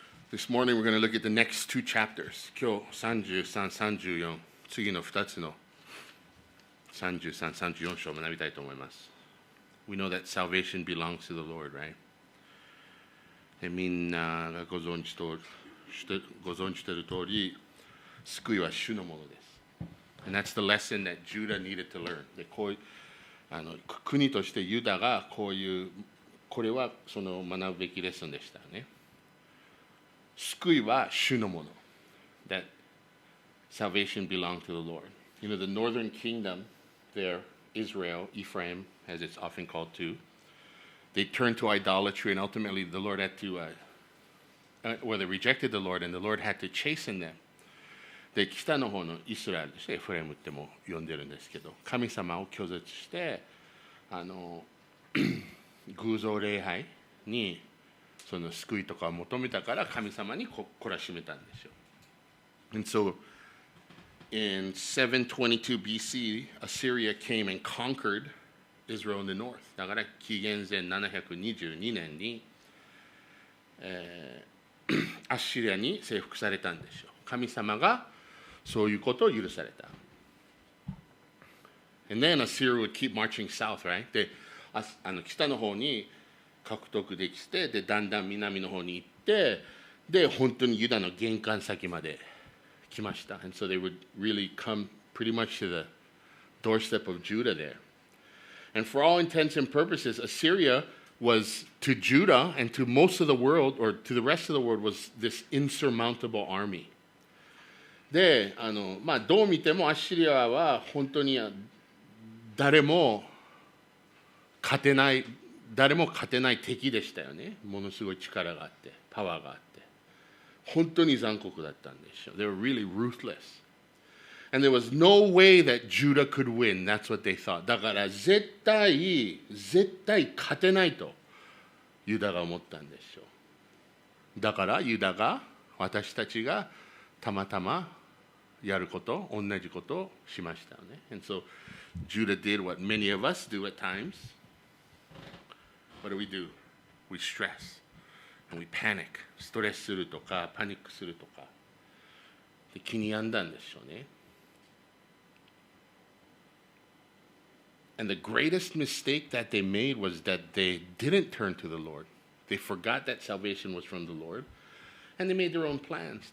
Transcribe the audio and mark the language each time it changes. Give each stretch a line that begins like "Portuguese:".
English: This morning we're going to look at the next two chapters.
Japanese: 今日33、34、次の2つの33、34章を学びたいと思います。
English: We know that salvation belongs to the Lord, right?
Japanese: みんながご存知ている通り、救いは主のものです。
English: And that's the lesson that Judah needed to learn.
Japanese: でこう国としてユダがこれはその学ぶべきレッスンでしたね。救いは主のもの。
English: That salvation belonged to the Lord. You know, the northern kingdom there, Israel, Ephraim, as it's often called too, they turned to idolatry and ultimately the Lord had to, they rejected the Lord and the Lord had to chasten them.
Japanese: で、北の方のイスラエルですね、エフレムっても呼んでるんですけど、神様を拒絶して、偶像礼拝にその救いとかを求めたから神様に懲らしめたんですよ。
English: And so, in 722 BC, Assyria came and conquered Israel in the north.
Japanese: だから紀元前722年に、アッシリアに征服されたんですよ。神様がそういうことを許された。
English: And then Assyria would keep marching south, right?
Japanese: で、北の方に獲得できて、で、だんだん南の方に行って、で、本当にユダの玄関先まで来ました。
English: And so they would really come pretty much to the doorstep of Judah there. And for all intents and purposes, Assyria was to Judah and to most of the world, or to the rest of the world, was this insurmountable army.
Japanese: で、どう見てもアッシリアは本当に誰も勝てない敵でしたよね。ものすごい力があって、パワーがあって。本当に残酷だったんですよ。
English: They were really ruthless. And there was no way that Judah could win. That's what they thought.
Japanese: だから絶対勝てないとユダが思ったんですよ。だからユダが私たちがたまたまやること、同じことをしましたよね。
English: And so Judah did what many of us do at times. What do? We stress and we panic.
Japanese: ストレスするとか、パニックするとか。で気に病んだんでしょうね。
English: And the greatest mistake that they made was that they didn't turn to the Lord. They forgot that salvation was from the Lord. And they made their own plans.